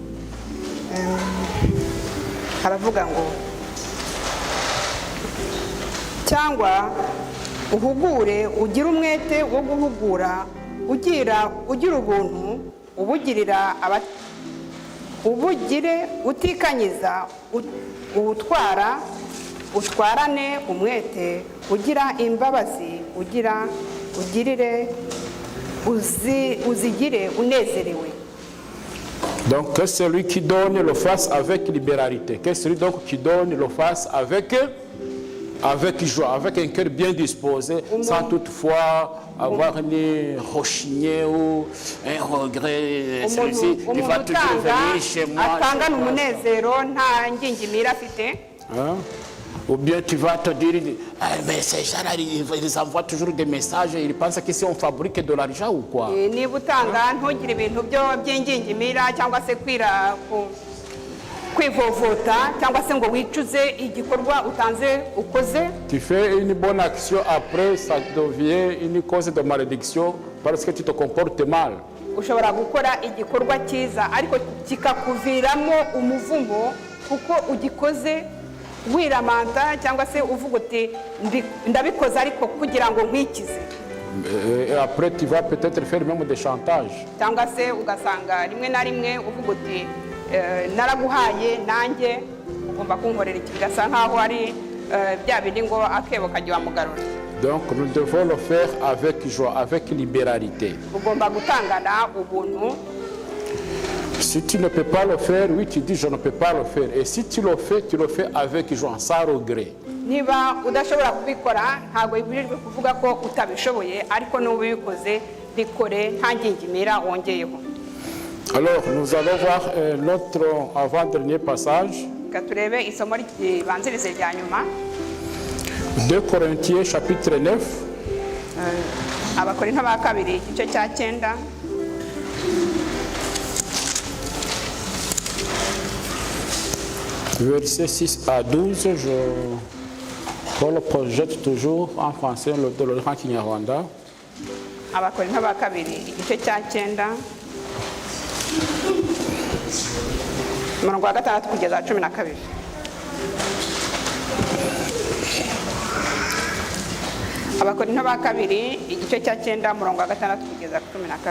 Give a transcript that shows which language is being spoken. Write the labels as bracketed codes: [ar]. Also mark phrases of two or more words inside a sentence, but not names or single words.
[rw] haravuga ngo cyangwa uhugure ugira umwete wo guhugura ugira ubuntu ubugire utikanyiza utwarane umwete ugira imbabazi ugirire uzigire unezerewe. [fr] Donc que celui qui donne le fasse avec libéralité, que celui donc qui donne le fasse avec joie, avec un cœur bien disposé, sans toutefois avoir ni rechigner ou un regret. Celui-ci, il va toujours venir chez moi. [rw] Atangana umunezero nta ngingimira afite. [fr] Ou bien tu vas te dire, mais ces gens-là, ils envoient toujours des messages et ils pensent qu'ici on fabrique de l'argent ou quoi? [rw] Niba utanga ntugire ibintu by'ingingimira cyangwa se kwivovota cyangwa se ngo wicuze igikorwa utanze ukoze. [fr] Tu fais une bonne action, après ça devient une cause de malédiction parce que tu te comportes mal. [rw] Ushobora gukora igikorwa cyiza ariko kikakuviramo umuvumo kuko ugikoze wiramanta cyangwa se uvuga uti ndabikoze ariko kugira ngo nkwikize. [fr] Et après tu vas peut-être faire même des chantages. [rw] Cyangwa se ugasanga rimwe na rimwe uvuga uti naraguhaye nanjye ugomba kunkorera iki, gasa nkaho ari bya bindi ngo akebo kajya mugarura. [fr] Donc nous devons le faire avec joie, avec libéralité. [rw] Ugomba gutangana ubuntu. [fr] Si tu ne peux pas le faire, oui, tu dis je ne peux pas le faire. Et si tu le fais avec joie, sans regret. [rw] Niba udashobora kubikora ntago ibirijwe kuvuga ko utabishoboye, ariko n'ubikoze bikore nta ngingimira wongeyeho. [fr] Alors nous allons voir notre avant-dernier passage. [rw] Katurebe isomo ribanzirize rya nyuma. [fr] 2 Corinthiens chapitre 9. [rw] Abakorinto ba kabiri igice cya 9. [fr] Versets 6 à 12, on le projette toujours en français, de le lire en Kinyarwanda. [rw] Abakorinto ba kabiri igice cya 9 umurongo wa 6 kugeza 12. Abakorinto ba kabiri igice cya 9 umurongo wa 6 kugeza 12.